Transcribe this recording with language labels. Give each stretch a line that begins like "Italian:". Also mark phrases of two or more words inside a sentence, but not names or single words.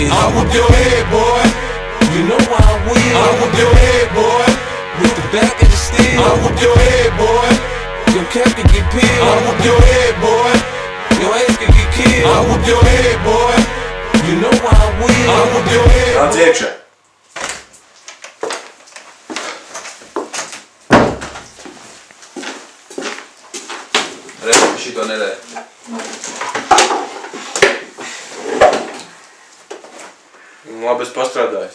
English: I whoop your head, boy. You know I will. I whoop your head, boy. With the back of the steel. I whoop your head, boy. Your cap can get peeled. I whoop your head, boy. Your ass can get killed. I whoop your head, boy. You know I will. I whoop your head.
Latvian: Nāc iekšā. Redzi, šito nedēļ. Labi, es pastrādāju.